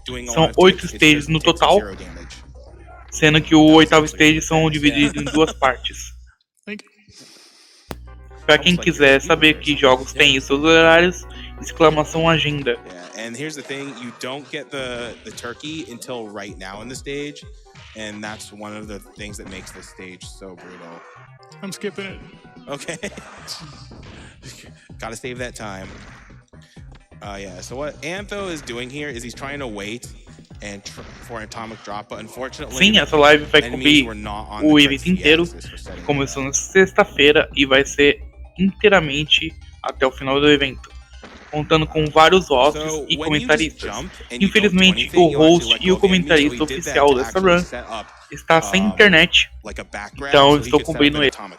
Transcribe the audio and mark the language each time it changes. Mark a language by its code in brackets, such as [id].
[pt] São 8 stages no total, sendo que o 8º stage são divididos em 2 partes. Para quem quiser saber que jogos têm seus horários, exclamação agenda. [en] And here's the thing, you don't get the turkey until right now in the stage, and that's one of the things that makes this stage so brutal. I'm skipping it. Okay. Gotta save that time. Yeah, so what Antho is doing here is he's trying to wait and for an atomic drop, but unfortunately... [pt] Sim, essa live vai cobrir o evento inteiro, que começou na sexta-feira e vai ser inteiramente até o final do evento, contando com vários hosts e comentaristas. Infelizmente, o host e o comentarista oficial dessa run está sem internet, então eu estou cobrindo ele.